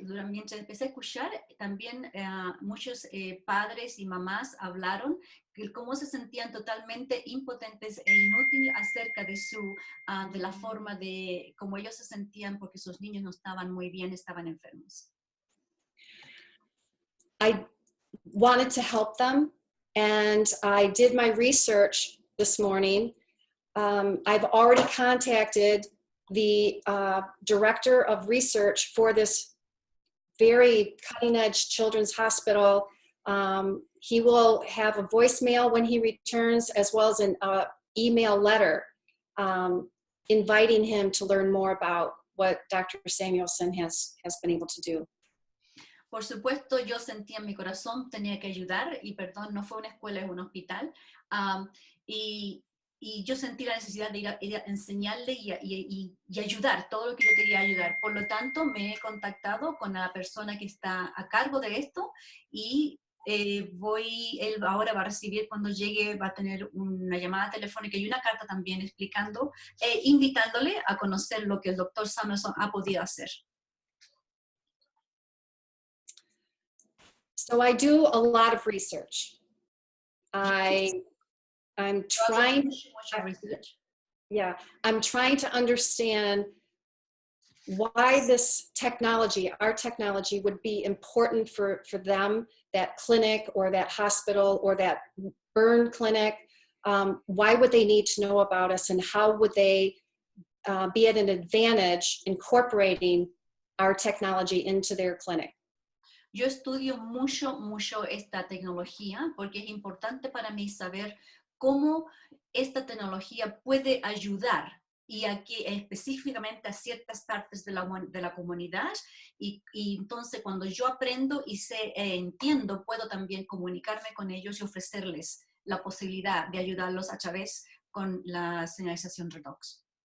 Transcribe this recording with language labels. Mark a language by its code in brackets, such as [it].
[es] Mientras empecé a escuchar, también muchos padres y mamás hablaron de cómo se sentían totalmente impotentes e inútiles acerca de la forma de cómo ellos se sentían porque sus niños no estaban muy bien, estaban enfermos. [en] I wanted to help them, and I did my research this morning. I've already contacted the director of research for this very cutting-edge children's hospital. He will have a voicemail when he returns, as well as an email letter inviting him to learn more about what Dr. Samuelson has been able to do. [es] Por supuesto, yo sentía en mi corazón, tenía que ayudar, y perdón, no fue una escuela, es un hospital, y yo sentí la necesidad de ir a enseñarle y ayudar, todo lo que yo quería ayudar. Por lo tanto, me he contactado con la persona que está a cargo de esto, y él ahora va a recibir, cuando llegue, va a tener una llamada telefónica y una carta también explicando, invitándole a conocer lo que el doctor Samuelson ha podido hacer. [en] So I do a lot of research. I I'm [es] Yo hago [en] trying, [es] mucho research. [en] yeah, I'm trying to understand why this technology, our technology, would be important for them, that clinic or that hospital or that burn clinic. Why would they need to know about us, and how would they be at an advantage incorporating our technology into their clinic? [es] Yo estudio mucho esta tecnología porque es importante para mí saber cómo esta tecnología puede ayudar y aquí específicamente a ciertas partes de la comunidad y entonces cuando yo aprendo y sé, entiendo, puedo también comunicarme con ellos y ofrecerles la posibilidad de ayudarlos a través con la señalización Redox.